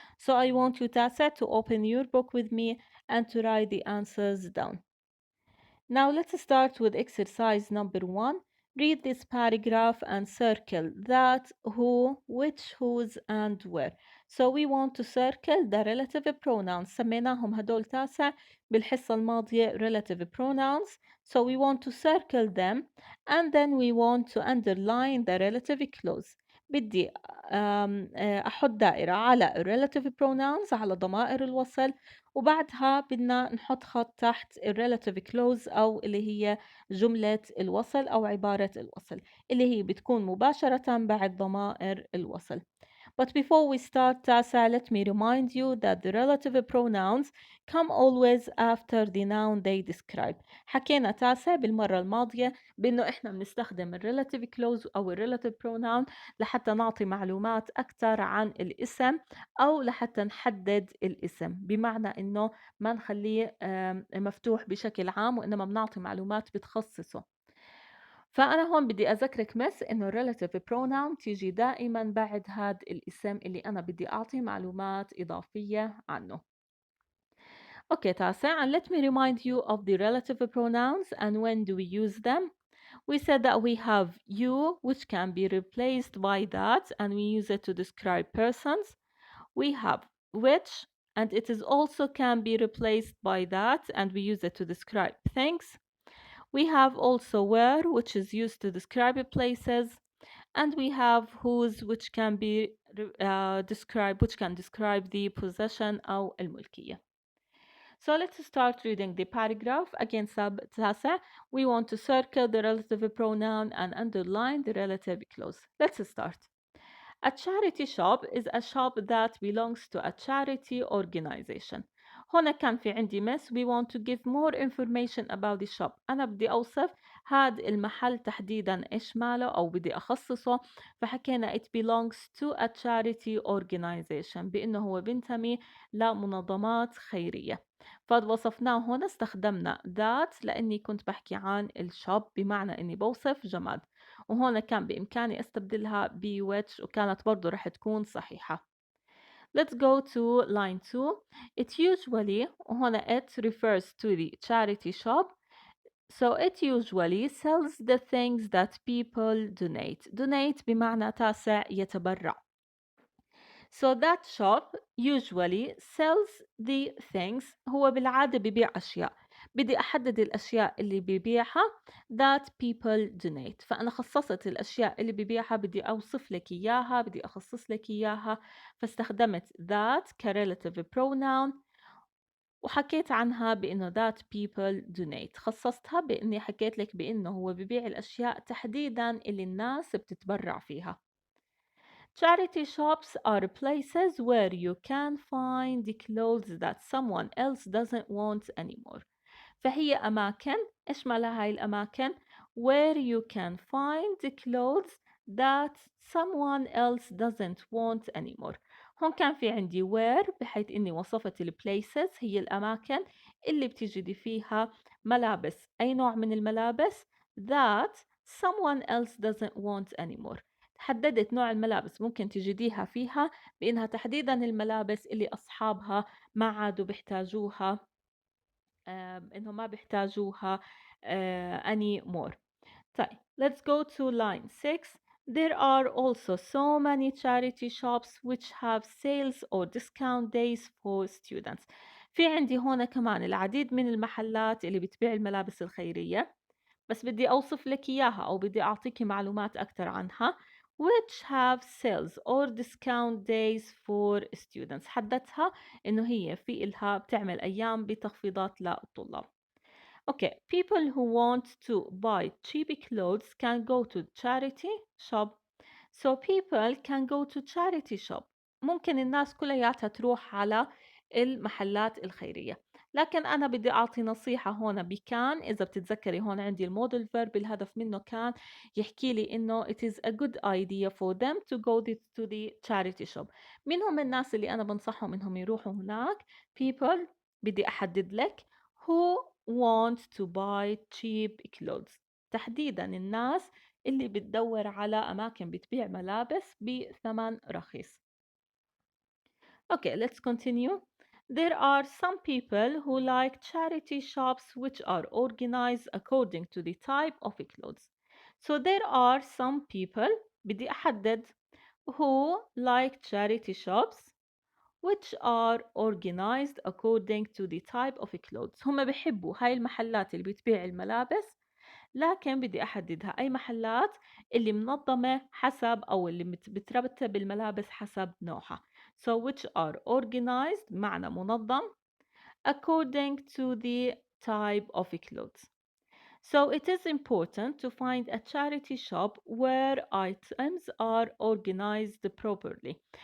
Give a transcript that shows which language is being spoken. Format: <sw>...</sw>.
<en>So I want you, Tasa, to open your book with me and to write the answers down. Now let's start with exercise number 1. Read this paragraph and circle that, who, which, whose, and where. So we want to circle the relative pronouns.</en> <ar>سميناهم هدول تاسع بالحصة الماضية relative pronouns.</ar> <en>So we want to circle them and then we want to underline the relative clause.</en> <ar>بدي أحط دائرة على relative pronouns على ضمائر الوصل، وبعدها بدنا نحط خط تحت ال relative clause أو اللي هي جملة الوصل أو عبارة الوصل اللي هي بتكون مباشرة بعد ضمائر الوصل.</ar> <en>But before we start, Tasa, let me remind you that the relative pronouns come always after the noun they describe.</en> <ar>حكينا تاسع بالمرة الماضية بأنه إحنا بنستخدم ال relative clause أو ال relative pronoun لحتى نعطي معلومات أكثر عن الاسم أو لحتى نحدد الاسم، بمعنى إنه ما نخليه مفتوح بشكل عام وإنما بنعطي معلومات بتخصصه. فأنا هون بدي أذكرك بس إنه relative pronoun تيجي دائما بعد هاد الاسم اللي أنا بدي أعطي معلومات إضافية عنه.</ar> <en>Okay, تاسع, and let me remind you of the relative pronouns and when do we use them. We said that we have you, which can be replaced by that, and we use it to describe persons. We have which, and it is also can be replaced by that, and we use it to describe things. We have also where, which is used to describe places, and we have whose, which can be which can describe the possession</en> <ar>أو الملكية.</ar> <en>So let's start reading the paragraph. Again, sub تاسع, we want to circle the relative pronoun and underline the relative clause. Let's start. A charity shop is a shop that belongs to a charity organization.</en> <ar>هنا كان في عندي miss.</ar> <en>We want to give more information about the shop.</en> <ar>أنا بدي أوصف هاد المحل تحديدا إيش ماله أو بدي أخصصه، فحكينا</ar> <en>it belongs to a charity organization</en> <ar>بأنه هو بينتمي لمنظمات خيرية. فوصفناه هنا استخدمنا that لأني كنت بحكي عن الشوب بمعنى إني بوصف جماد، وهون كان بإمكاني أستبدلها ب which وكانت برضو رح تكون صحيحة.</ar> <en>Let's go to line 2. It usually</en> <ar>وهنا</ar> <en>it refers to the charity shop. So it usually sells the things that people donate</en> <ar>بمعنى تاسع يتبرع.</ar> <en>So that shop usually sells the things.</en> <ar>هو بالعادة ببيع أشياء. بدي أحدد الأشياء اللي ببيعها</ar> <en>that people donate.</en> <ar>فأنا خصصت الأشياء اللي ببيعها، بدي أوصف لك إياها، بدي أخصص لك إياها، فاستخدمت that كrelative pronoun وحكيت عنها بإنه</ar> <en>that people donate.</en> <ar>خصصتها بإني حكيت لك بإنه هو ببيع الأشياء تحديدا اللي الناس بتتبرع فيها.</ar> <en>Charity shops are places where you can find the clothes that someone else doesn't want anymore.</en> <ar>فهي أماكن، إيش مالها هاي الأماكن؟</ar> <en>where you can find the clothes that someone else doesn't want anymore.</en> <ar>هون كان في عندي where بحيث إني وصفت ال places هي الأماكن اللي بتجدي فيها ملابس. أي نوع من الملابس؟</ar> <en>that someone else doesn't want anymore.</en> <ar>حددت نوع الملابس ممكن تجديها فيها بإنها تحديدا الملابس اللي أصحابها ما عادوا بيحتاجوها، إنهم ما بيحتاجوها anymore. طيب,</ar> <en>let's go to line 6. There are also so many charity shops which have sales or discount days for students.</en> <ar>في عندي هنا كمان العديد من المحلات اللي بتبيع الملابس الخيرية، بس بدي أوصف لك إياها أو بدي أعطيكي معلومات أكتر عنها.</ar> <en>which have sales or discount days for students.</en> <ar>حددتها إنه هي في إلها بتعمل أيام بتخفيضات للطلاب.</ar> <en>Okay, people who want to buy cheap clothes can go to charity shop. So people can go to charity shop.</en> <ar>ممكن الناس كلياتها تروح على المحلات الخيرية. لكن أنا بدي أعطي نصيحة هون بكان. إذا بتتذكري هون عندي المودل verb، الهدف منه كان يحكي لي إنه</ar> <en>it is a good idea for them to go to the charity shop.</en> <ar>مين هم الناس اللي أنا بنصحهم إنهم يروحوا هناك؟ people، بدي أحدد لك</ar> <en>who want to buy cheap clothes،</en> <ar>تحديدا الناس اللي بتدور على أماكن بتبيع ملابس بثمن رخيص.</ar> <en>Okay, let's continue. There are some people who like charity shops which are organized according to the type of clothes. So there are some people،</en> <ar>بدي أحدد،</ar> <en>who like charity shops which are organized according to the type of clothes.</en> <ar>هم بيحبوا هاي المحلات اللي بتبيع الملابس، لكن بدي أحددها أي محلات اللي منظمة حسب، أو اللي بترتب الملابس حسب نوعها.</ar> <en>So which are organized</en> <ar>معنى منظم</ar> <en>according to the type of clothes. So it is important to find a charity shop where items are organized properly.</en>